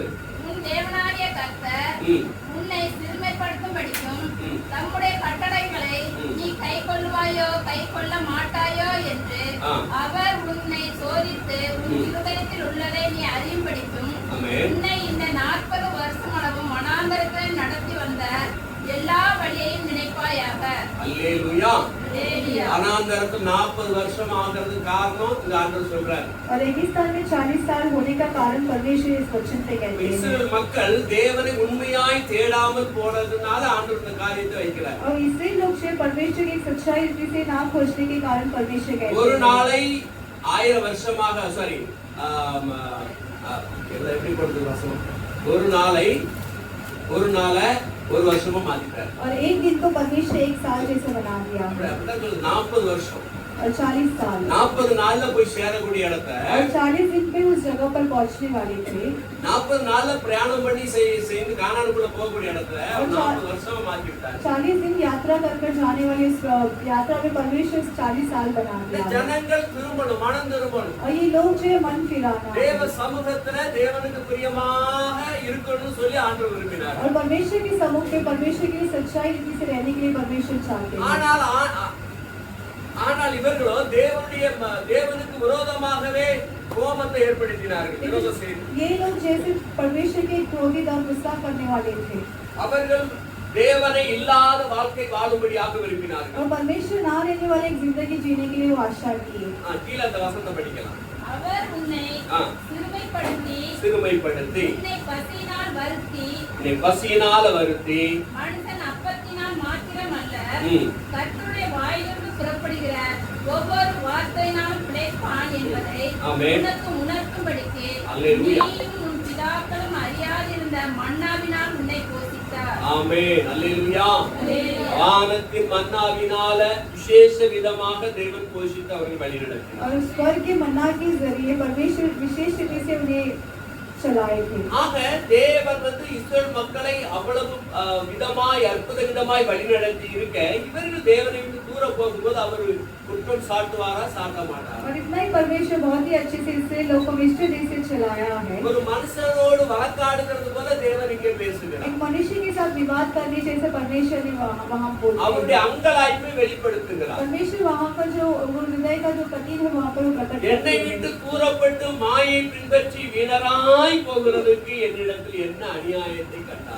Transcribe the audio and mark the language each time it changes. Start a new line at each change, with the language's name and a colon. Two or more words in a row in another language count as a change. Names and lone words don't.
Tamil: உன் தேவனாகிய கர்த்தர் உன்னை சிறுமைப்படுத்தும்படிக்கும் தம்முடைய கட்டளைகளை நீ கைக்கொள்வாயோ கைக்கொள்ள மாட்டாயோ என்று அவர் உன்னை சோதி ம். இருதயத்தில் உள்ளதை நீ அறியும்படிக்கும் ஆமென். உன்னை இந்த 40 வருஷம் அளவும் வனாந்தரத்தில் நடத்தி வந்த எல்லா வழியையும் நினைப்பாயாக. அல்லேலூயா. அல்லேலூயா. அனாந்தரத்தில் 40 வருஷம் ஆகிறதுக்கு காரணம் இந்த ஆண்டவர் சொல்றாரு.
Hindi: और रेगिस्तान में 40 साल होने का कारण परमेश्वर इस वचन से कहते हैं।
Tamil: இஸ்ரவேல் மக்கள் தேவனை உண்மையாய் தேடாமல் போனதுனால ஆண்டவர் இந்த காரியத்தை வைக்கிறார்.
Hindi: और इसराइल लोग से परमेश्वर की सच्चाई रीति से ना खोजने के कारण परमेश्वर कहते
Tamil: ஒரு
Hindi: हैं।
Tamil: நாளை 1000 வருஷமாக சாரி எப்படி போடுறது வசனம்? ஒரு நாளை ஒரு வருஷமா மாத்திட்டார்.
Hindi: और एक दिन को परमेश्वर एक साल जैसे बना दिया
Tamil: அப்படிதான் சொல்லுது. 40 வருஷம்
Hindi: और 40 साल
Tamil: 40 நாள்ல போய் சேரக்கூடிய இடத்தை
Hindi: और 40 दिन में उस जगह पर पहुंचने वाले थे।
Tamil: 40 நாள்ல பிரயாணம் பண்ணி செய்து கானானுக்குள்ள போகக்கூடிய இடத்துல 40 வருஷமா மாத்தி விட்டார்.
Hindi: 40 दिन यात्रा कर जाने वाली उस यात्रा में परमेश्वर 40 साल बना
Tamil: இந்த
Hindi: दिया।
Tamil: ஜனங்கள் திரும்பணும், மனம் திரும்பணும்.
Hindi: और ये लोग जो है मन फिराना
Tamil: தேவ சமூகத்துல தேவனுக்கு பிரியமாக இருக்கணும்னு சொல்லி ஆண்டவர் விரும்பினார்.
Hindi: और परमेश्वर के सम्मुख में परमेश्वर की सच्चाई रीति से रहने के लिए परमेश्वर चाहते हैं।
Tamil: ஆனால் இவர்களோ தேவனுக்கு விரோதமாகவே கோபத்தை ஏற்படுத்தினார்கள். விரோத செய்து
Hindi: ये लोग जैसे परमेश्वर के क्रोधित और गुस्सा करने वाले थे
Tamil: அவர்கள் தேவனை இல்லாத வாழ்க்கை வாழும்படியாக விரும்பினார்கள்.
Hindi: और परमेश्वर ना रहने वाले एक जिंदगी जीने के लिए वो आशा किए।
Tamil: கீழே அந்த வசனத்தை படிக்கலாம். அவர் உன்னை ஆ. சிறுமைப்படுத்தி உன்னை பசியினால வருத்தி மனுஷன் அப்பத்தினால் மாத்திரமல்ல ம். கர்த்தருடைய வாயிலிருந்து புறப்படுகிற ஒவ்வொரு வார்த்தையினாலும் பிழைப்பான் என்பதை ஆமென். உனக்கு உணர்த்தும்படிக்கு அல்லேலூயா. நீயும் உன் பிதாக்களும் அறியாதிருந்த மன்னாவினால் உன்னை போஷித்தார். ஆமென். அல்லேலூயா. அல்லேலூயா. வானத்தின் மன்னாவினால விசேஷ விதமாக தேவன் போஷித்து அவர்கள் வழிநடத்தினார்.
Hindi: और स्वर्ग के मन्ना के जरिए परमेश्वर विशेष रीति से उन्हें चलाए थे।
Tamil: ஆக தேவன் இஸ்ரவேல் மக்களை அவ்வளவு விதமாய் அற்புத விதமாய் வழிநடத்தி இருக்க இவர்கள் தேவனை விட்டு தூர போகும்போது அவர் குற்றம் சாட்டுவாரா சாட்ட மாட்டாரா?
Hindi: और इतना ही परमेश्वर बहुत ही अच्छे से इससे लोगों को मिस्टर से चलाया है।
Tamil: ஒரு மனுஷனோடு வழக்காடுகிறது போல தேவன் இங்கே பேசுகிறார்.
Hindi: एक मनुष्य के साथ विवाद करने जैसे परमेश्वर ने वहाँ बोला।
Tamil: அவருடைய அங்கலாய்ப்பை வெளிப்படுத்துகிறார்.
Hindi: परमेश्वर वहाँ पर जो वो हृदय का जो कठिन है वहाँ पर वो प्रकट
Tamil: என்னை
Hindi: करते
Tamil: விட்டு
Hindi: हैं।
Tamil: கூறப்பட்டு மாயை பின்பற்றி வீணராய் போகிறதுக்கு என்னிடத்தில் என்ன அநியாயத்தை கண்டார்?